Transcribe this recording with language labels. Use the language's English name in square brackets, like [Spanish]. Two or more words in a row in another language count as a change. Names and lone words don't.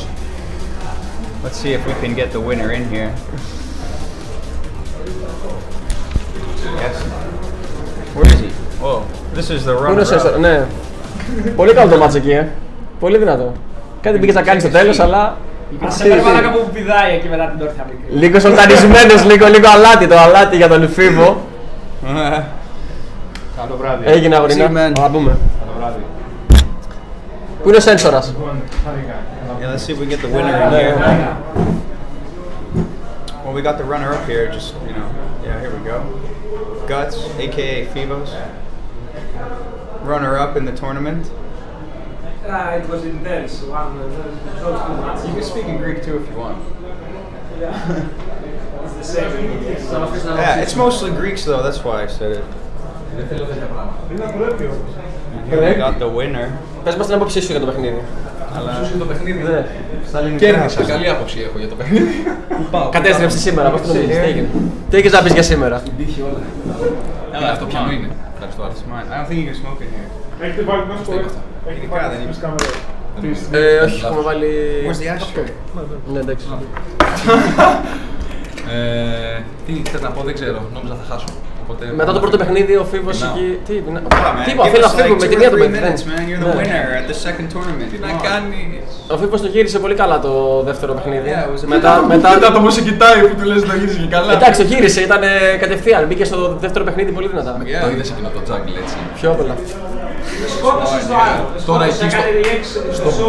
[English] Let's see if we can get the winner in here. Yes. Where is he? Whoa, this is the [Greek] Πού είναι ο [English] runner-up. [Greek] Sensora, ναι. Πολύ καλό το μάτς εκεί, Πολύ δυνατό. Κάτι πήγες να κάνεις στο τέλος, αλλά... Σε πρέπει να κάπου που πηδάει εκεί μετά την όρθια βρήκε. Λίγο σολταρισμένος, λίγο αλάτι, το αλάτι για τον Fibos. Καλό βράδυ. Έγινε [English] See you, [Greek] αγορίνα, [English] man. [Greek] θα πούμε. Καλό βράδυ. Πού είναι ο Σένσορας? [English] Yeah, let's see if we get the winner in here. Well, we got the runner up here, just, you know, yeah, here we go. Guts, aka Phibos. Runner up in the tournament. It was intense. You can speak in Greek too if you want. Yeah. It's the same. Yeah, it's mostly Greeks though, that's why I said it. Here we got the winner. [Greek] Πες μας την άποψή σου για το παιχνίδι. Σου για το παιχνίδι. Ναι. Κέρδισα, καλή άποψη έχω για το παιχνίδι. Κατέστρεψε σήμερα, πώς το νομίζεις, τι έγινε? Τι έχεις να πεις για σήμερα? Έλα, αυτό πιανό είναι. Ευχαριστώ, Άρης. [English] I don't think you can smoke in here. [Greek] Έχετε βάλει την άσπρο. Ειδικά δεν είναι. Όχι, έχουμε βάλει... [English] Where's the ashtray? [Greek] Ναι, εντάξει. Τι θες να πω, δεν ξέρω. Νόμιζα θα χάσω. Μετά το πρώτο παιχνίδι ο Φίβος εκεί... Τι είπα, [English] Give [Greek] θέλει να [English] us [Greek] φύγω [English] like [Greek] με [English] 2 [Greek] την [English] or [Greek] μία του [English] 3 [Greek] παιχνίδι. [English] minutes, man. You're the winner at the second tournament. [Greek] Τι να κάνεις. Ο Φίβος το γύρισε πολύ καλά το δεύτερο παιχνίδι. Μετά Μετά το πώς σε κοιτάει που του λες να γύρισε και καλά. Εντάξει, το γύρισε, ήταν κατευθείαν. Μπήκε στο δεύτερο παιχνίδι πολύ δυνατά. Το είδες εκείνο το jungle έτσι. Πιο πολλά. Σκότωσες το άλλο. Τώρα εκεί στο